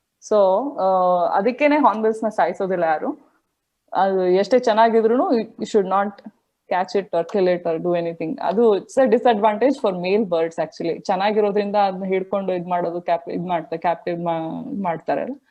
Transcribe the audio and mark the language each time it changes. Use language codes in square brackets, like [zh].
[kn] So ಅದಕ್ಕೇನೆ hornbills ನ ಸಾಯಿಸೋದಿಲ್ಲ ಯಾರು. ಅದು ಎಷ್ಟೇ ಚೆನ್ನಾಗಿದ್ರು [en] You should not catch it or kill it or do anything. [kn] ಅದು [en] It's a disadvantage for male birds. [kn] Actually ಚೆನ್ನಾಗಿರೋದ್ರಿಂದ ಅದನ್ನ ಹಿಡ್ಕೊಂಡು ಮಾಡೋದು, ಕ್ಯಾಪ್ಟಿವ್ ಮಾಡ್ತಾರೆ.